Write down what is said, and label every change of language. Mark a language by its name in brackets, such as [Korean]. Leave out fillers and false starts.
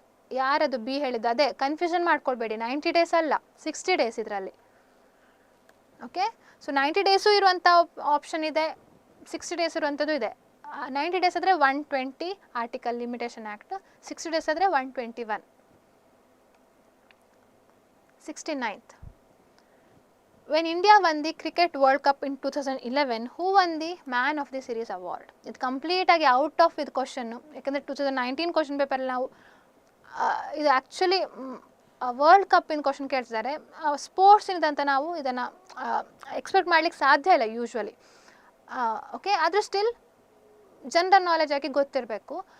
[Kannada] ಯಾರದು ಬಿ ಹೇಳಿದ್ದು, ಅದೇ ಕನ್ಫ್ಯೂಷನ್ ಮಾಡ್ಕೊಳ್ಬೇಡಿ, 90 ಡೇಸ್ ಅಲ್ಲ 60 ಡೇಸ್ ಇದರಲ್ಲಿ. ಓಕೆ, ಸೊ 90 ಡೇಸು ಇರುವಂಥ ಆಪ್ಷನ್ ಇದೆ, 60 ಡೇಸ್ ಇರುವಂಥದ್ದು ಇದೆ. 90 ಡೇಸ್ ಆದರೆ 120 ಆರ್ಟಿಕಲ್ ಲಿಮಿಟೇಷನ್ ಆ್ಯಕ್ಟ್, 60 ಡೇಸ್ ಆದರೆ 121. [English] 69th. When India won the Cricket World Cup in 2011, who won the Man of the Series award? [Kannada] ಇದು ಕಂಪ್ಲೀಟ್ ಆಗಿ ಔಟ್ ಆಫ್ ಇದು ಕ್ವಶನ್ನು, ಯಾಕಂದರೆ 2019 ಕ್ವಶನ್ ಪೇಪರಲ್ಲಿ ನಾವು ಇದು ಆ್ಯಕ್ಚುಲಿ ವರ್ಲ್ಡ್ ಕಪ್ಪಿನ ಕ್ವಶನ್ ಕೇಳ್ತಿದ್ದಾರೆ. ಸ್ಪೋರ್ಟ್ಸಿನದಂತ ನಾವು ಇದನ್ನು ಎಕ್ಸ್ಪೆಕ್ಟ್ ಮಾಡಲಿಕ್ಕೆ ಸಾಧ್ಯ ಇಲ್ಲ ಯೂಶ್ವಲಿ. ಓಕೆ, ಆದರೂ ಸ್ಟಿಲ್ ಜನರಲ್ ನಾಲೆಜ್ ಆಗಿ ಗೊತ್ತಿರಬೇಕು.